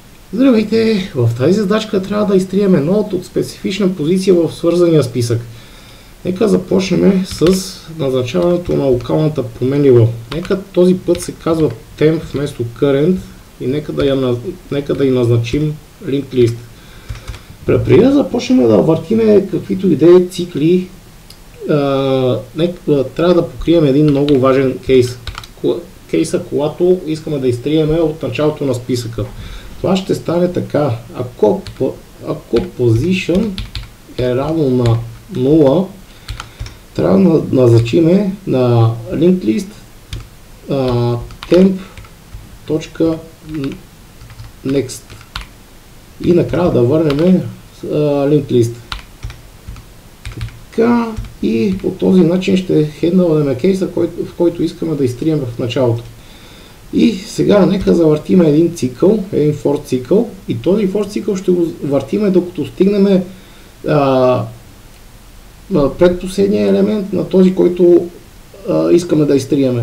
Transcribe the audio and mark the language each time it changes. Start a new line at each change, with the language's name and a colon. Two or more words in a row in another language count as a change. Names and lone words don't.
Bulgarian: Здравейте! В тази задачка трябва да изтрием едно от специфична позиция в свързания списък. Нека започнем с назначаването на локалната променлива. Нека този път се казва temp вместо current и нека да й назначим
English: linked list.
Bulgarian: Преди да започнем да въртиме каквито идеи цикли, трябва да покрием един много важен кейс. Кейса, когато искаме да изтриеме от началото на списъка. Това ще стане така. Ако position е равно на 0, трябва да назначиме на
English: linked list
Bulgarian: temp.next и накрая да върнем linked list. Така, и по този начин ще хендълнем кейса, в който искаме да изтрием в началото. И сега нека завъртим един цикъл, един for цикъл, и този for цикъл ще го въртиме докато стигнем предпоследния елемент на този, който искаме да изтриеме.